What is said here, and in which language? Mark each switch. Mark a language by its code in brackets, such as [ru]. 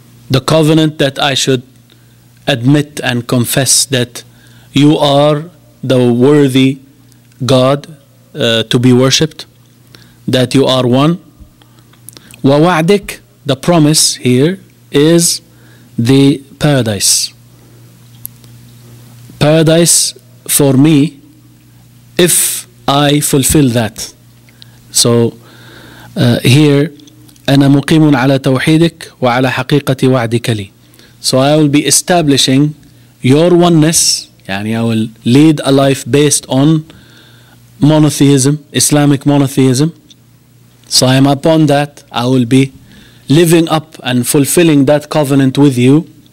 [en] The covenant that I should admit and confess that you are the worthy God to be worshipped, that you are one. [ar] وَوَعْدِكَ, [en] the promise here is the paradise. Paradise for me if I fulfill that. So here [ar] أنا مقيم على توحيدك وعلى حقيقة وعدك لي. [en] So I will be establishing your oneness, [ar] يعني [en] I will lead a life based on monotheism, Islamic monotheism. So I am upon that. I will be living up and fulfilling that covenant with you.